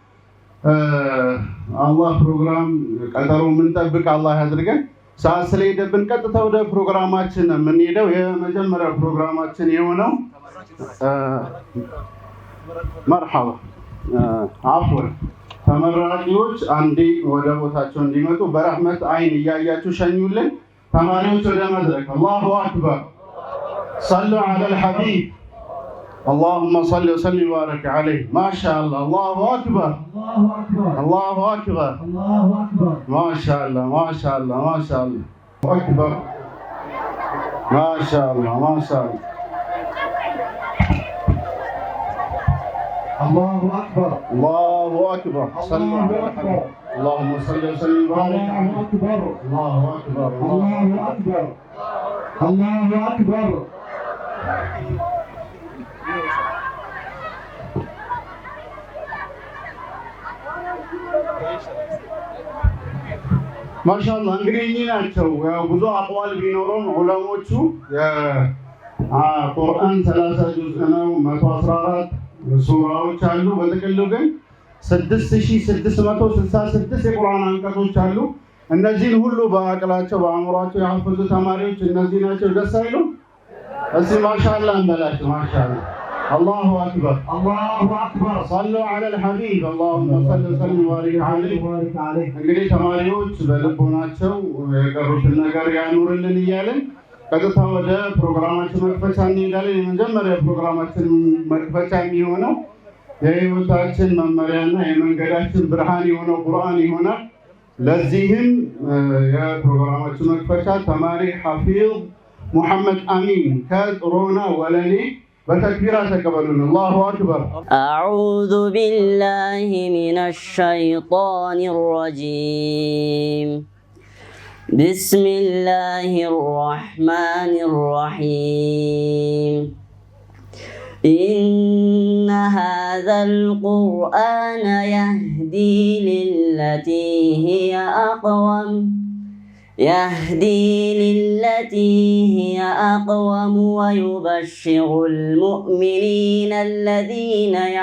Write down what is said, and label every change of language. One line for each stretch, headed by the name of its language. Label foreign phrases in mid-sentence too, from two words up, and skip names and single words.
Amharic: አላህ ፕሮግራም ቀጠሮ የምንጠብቅ አላህ ያድርገን። ሰዓት ስለሄደብን ቀጥታ ወደ ፕሮግራማችን የምንሄደው የመጀመሪያው ፕሮግራማችን የሆነው
Arabic: مرحبا عفوا
Amharic: ተመራቂዎች አንዴ ወደ ቦታቸው እንዲመጡ በረህመት አይን እያያችሁ ሸኙልን። ተማሪዎች ወደ መድረክ።
Arabic: الله أكبر። صلوا على الحبيب اللهم صل وسلم وبارك عليه. ما شاء الله. الله اكبر الله اكبر ما شاء الله ما شاء الله ما شاء الله اكبر ما شاء الله ما شاء الله. الله اكبر الله اكبر. صلوا على الحبيب. اللهم صل وسلم وبارك عليه. الله اكبر الله اكبر الله اكبر.
Amharic: ማሻአላህ እንግዲህ እኚህ ናቸው። ያው ብዙ አቅዋል ቢኖሩም ዑለሞቹ ቁርአን 30 ጁዝ ነው፣ 114 ሱራዎች አሉ። በጥቅሉ ግን 6666 የቁርአን አንቀጾች አሉ። እነዚህን ሁሉ በአቅላቸው በአእምሯቸው ያፈዙ ተማሪዎች እነዚህ ናቸው። ደስ አይሉም? እስቲ ማሻአላህ እንበላቸው። ማሻአላህ
Arabic: الله أكبر الله أكبر. صلوا على الحبيب. اللهم صل وسلم وبارك عليه.
Amharic: እንግዲህ ተማሪዎች በልቦናቸው የቀሩትን ነገር ያኑርልን እያለን ቀጥታ ወደ ፕሮግራማችን መክፈቻ እንሄዳለን። የመጀመሪያ ፕሮግራማችን መክፈቻ የሚሆነው የህይወታችን መመሪያና የመንገዳችን ብርሃን የሆነው ቁርአን ይሆናል። ለዚህም የፕሮግራማችን መክፈቻ ተማሪ ሐፊዝ ሙሐመድ አሚን ከጥሮና ወለኔ
Arabic: بتكبيرات تقبلون الله أكبر. أعوذ بالله من الشيطان الرجيم. بسم الله الرحمن الرحيم. إن هذا القرآن يهدي للتي هي أقوم ويبشر المؤمنين الذين